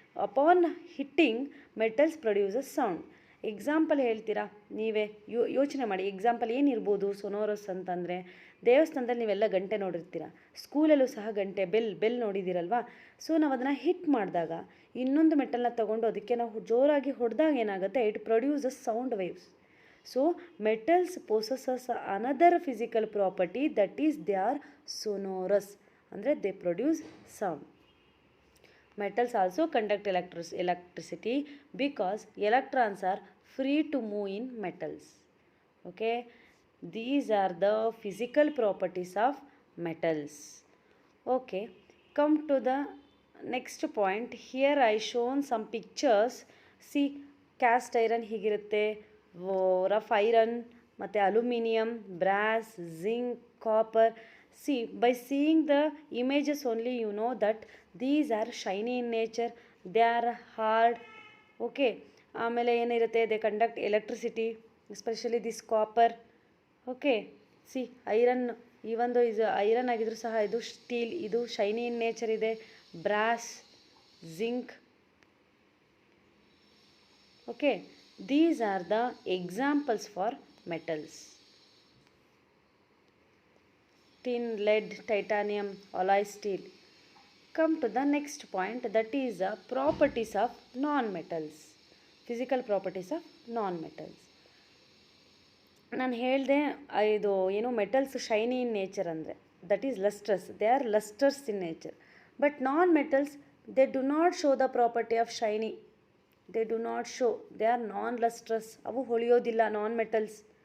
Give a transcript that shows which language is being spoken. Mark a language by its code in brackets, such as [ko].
[en] Upon hitting metals produce a sound. [kn] Example ಹೇಳ್ತೀರಾ ನೀವೇ? ಯೋಚನೆ ಮಾಡಿ, ಎಕ್ಸಾಂಪಲ್ ಏನಿರ್ಬೋದು ಸೊನೋರಸ್ ಅಂತಂದರೆ? ದೇವಸ್ಥಾನದಲ್ಲಿ ನೀವೆಲ್ಲ ಗಂಟೆ ನೋಡಿರ್ತೀರ, ಸ್ಕೂಲಲ್ಲೂ ಸಹ ಗಂಟೆ, ಬೆಲ್ ನೋಡಿದ್ದೀರಲ್ವಾ? ಸೊ ನಾವು ಅದನ್ನು ಹಿಟ್ ಮಾಡಿದಾಗ ಇನ್ನೊಂದು ಮೆಟಲ್ನ ತೊಗೊಂಡು ಅದಕ್ಕೆ ನಾವು ಜೋರಾಗಿ ಹೊಡೆದಾಗ ಏನಾಗುತ್ತೆ? [en] It produce a sound waves. So metals possesses another physical property, that is they are sonorous, ಅಂದರೆ they produce sound. Metals also conduct electricity because electrons are free to move in metals. Okay, these are the physical properties of metals. Okay, come to the next point. Here I shown some pictures. See, cast iron ಹೀಗಿರುತ್ತೆ, rough iron ಮತ್ತು aluminium, brass, zinc, copper. See by seeing the images only you know that these are shiny in nature, they are hard. Okay, [kn] ಆಮೇಲೆ ಏನಿರುತ್ತೆ, [en] They conduct electricity, especially this copper. [kn] Okay, [en] see iron, [kn] ಈ ಒಂದು ಇದು iron ಆಗಿದ್ರು ಸಹ ಇದು steel, ಇದು [en] shiny in nature [kn] ಇದೆ. [en] Brass, zinc. Okay, these are the examples for metals. Tin, lead, titanium, alloy steel. Come to the next point, that is the properties of non-metals. Physical properties of non-metals. [kn] ನಾನು ಹೇಳಿದೆ ಇದು ಏನು [en] Metals shiny in nature ಅಂದರೆ that is lustres, they are lustres in nature. But non metals they do not show the property of shiny. They do not show, they are non lustrous, [kn] ಅವು ಹೊಳೆಯೋದಿಲ್ಲ [en] Non metals.